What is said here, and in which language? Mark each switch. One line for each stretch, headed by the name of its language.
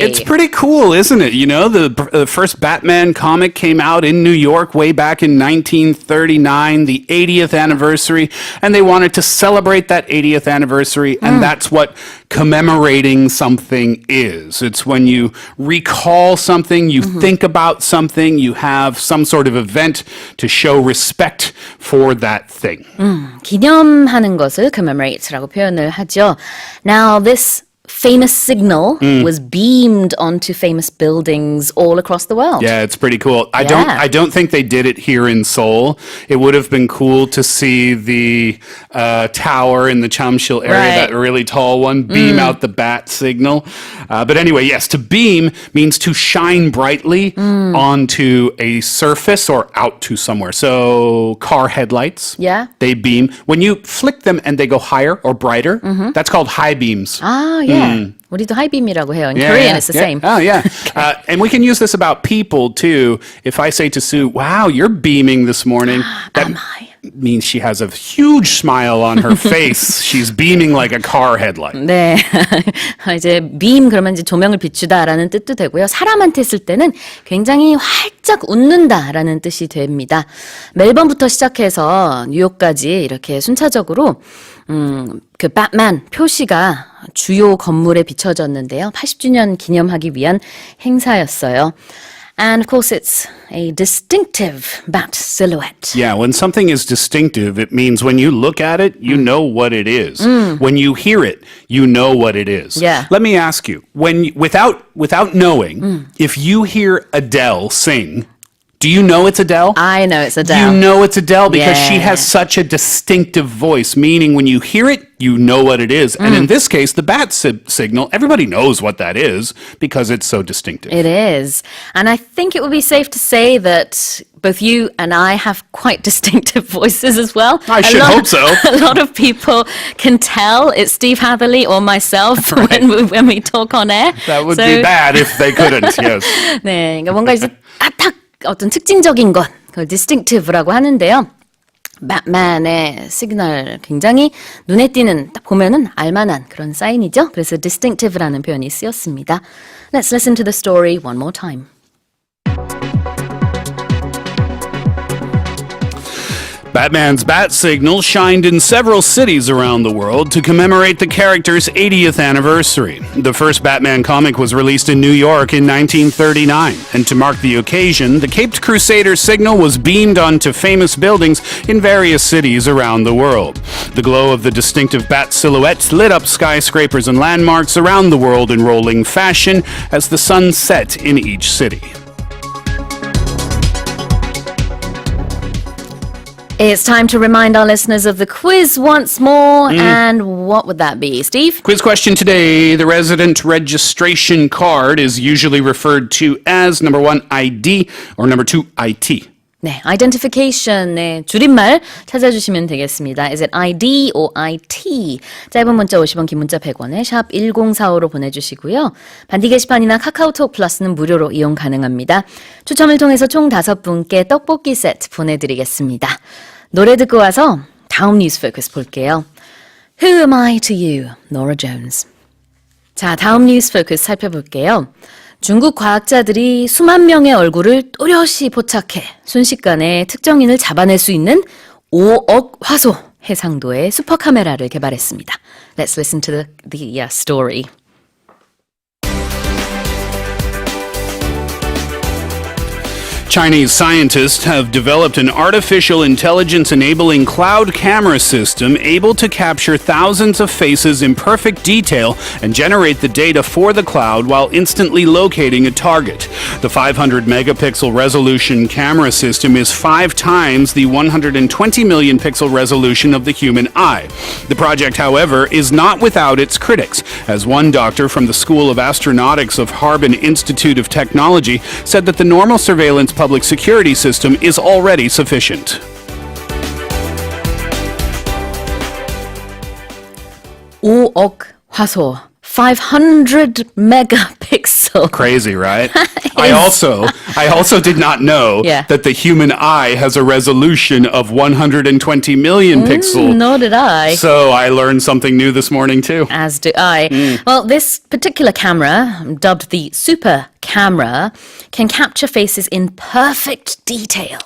English: It's pretty cool, isn't it? You know, the first Batman comic came out in New York way back in 1939, the 80th anniversary, and they wanted to celebrate that 80th anniversary, and that's what commemorating something is. It's when you recall something, you think about something, you have some sort of event to show respect for that thing.
Korean: 기념하는 것을 commemorate라고 표현을 하죠.
English: Now, this famous signal was beamed onto famous buildings all across the world. Yeah, it's pretty cool. I don't think they did it here in Seoul. It would have been cool to see the tower in the Chamsil area, that really tall one, beam out the bat signal. But anyway, yes, to beam means to shine brightly onto a surface or out to somewhere. So car headlights, they beam. When you flick them and they go higher or brighter, that's called high beams. Ah, yeah.
Korean: 우리도 하이빔이라고 해요.
English: In Korean, it's the same. Oh, yeah. And we can use this about people, too. If I say to Sue, wow, you're beaming this morning, that means she has a huge smile on her face. She's beaming like a car headlight.
Korean: 네. 이제 beam 그러면 이제 조명을 비추다라는 뜻도 되고요. 사람한테 쓸 때는 굉장히 활짝 웃는다라는 뜻이 됩니다. 멜번부터 시작해서 뉴욕까지 이렇게 순차적으로 그 배트맨 표시가 주요 건물에 비춰졌는데요. 80주년 기념하기 위한 행사였어요.
English: And of course, it's a distinctive bat silhouette. Yeah, when something is distinctive, it means when you look at it, you know what it is. When you hear it, you know what it is. Yeah. Let me ask you, without knowing, if you hear Adele sing, do you know it's Adele? I know it's Adele. You know it's Adele because she Yeah. has such a distinctive voice, meaning when you hear it, you know what it is. And in this case, the bat signal, everybody knows what that is because it's so distinctive. It is. And I think it would be safe to say that both you and I have quite distinctive voices as well. I should hope so. A lot of people can tell it's Steve Hatherley or myself when we talk on air. That would be bad if they couldn't, yes.
Korean: 네, 그러니까 뭔가 이제 딱 어떤 특징적인 것, 그걸 distinctive라고 하는데요. 배트맨의 시그널 굉장히 눈에 띄는 딱 보면은 알만한 그런 사인이죠. 그래서 distinctive라는 표현이 쓰였습니다.
English: Let's listen to the story one more time. Batman's bat signal shined in several cities around the world to commemorate the character's 80th anniversary. The first Batman comic was released in New York in 1939, and to mark the occasion, the Caped Crusader signal was beamed onto famous buildings in various cities around the world. The glow of the distinctive bat silhouette lit up skyscrapers and landmarks around the world in rolling fashion as the sun set in each city. It's time to remind our listeners of the quiz once more. And what would that be, Steve? Quiz question today. The resident registration card is usually referred to as number 1, ID, or number 2, IT.
Korean: 네, identification의 줄임말 찾아주시면 되겠습니다.
English: Is it ID or IT?
Korean: 짧은 문자 50원, 긴 문자 100원에 샵 1045로 보내주시고요. 반디 게시판이나 카카오톡 플러스는 무료로 이용 가능합니다. 추첨을 통해서 총 5분께 떡볶이 세트 보내드리겠습니다. 노래 듣고 와서 다음 뉴스 포커스 볼게요.
English: Who am I to you? Norah Jones.
Korean: 자, 다음 뉴스 포커스 살펴볼게요. 중국 과학자들이 수만 명의 얼굴을 또렷이 포착해 순식간에 특정인을 잡아낼 수 있는 5억 화소 해상도의 슈퍼 카메라를 개발했습니다.
English: Let's listen to the story. Chinese scientists have developed an artificial intelligence-enabling cloud camera system able to capture thousands of faces in perfect detail and generate the data for the cloud while instantly locating a target. The 500-megapixel resolution camera system is 5 times the 120 million pixel resolution of the human eye. The project, however, is not without its critics, as one doctor from the School of Astronautics of Harbin Institute of Technology said that the normal surveillance public security system is already sufficient.
Korean: (5억) 화소,
English: 500 megapixel. Crazy, right? I also did not know that the human eye has a resolution of 120 million pixels. Nor did I. So I learned something new this morning too. As do I. Well, this particular camera, dubbed the super camera, can capture faces in perfect detail.